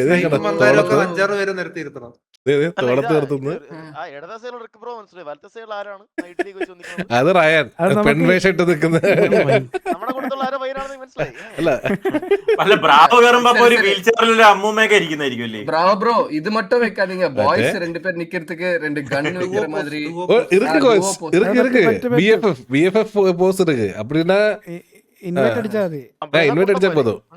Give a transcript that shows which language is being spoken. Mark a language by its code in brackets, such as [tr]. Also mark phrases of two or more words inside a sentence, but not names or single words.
[ml] അഞ്ചാറ് പേര് നിർത്തിയിരുത്തണം. തോളത്ത് നിർത്തുന്നു. അത് റയാൻ പെൺവേഷം ഇട്ട് നിൽക്കുന്ന. അല്ല അല്ല ബ്രാവോ കയറുമ്പോ ഒരു വീൽ ചെയറിൽ അമ്മൂമ്മയൊക്കെ ഇരിക്കുന്നതായിരിക്കും അല്ലേ? ബ്രാവോ ബ്രോ ഇത് [ta] மட்டும் வைக்காதீங்க. பாய்ஸ் 2 பேர் நிக்கிறதுக்கு 2 கன் வைக்கிற மாதிரி இருக்கு கோச் இருக்கு BFF போஸ் இருக்கு அப்படின்னா [ml] ഇൻവൈറ്റ് അടിച്ചാൽ മതി. [ta] இன்வைட் அடிச்சா போதும்.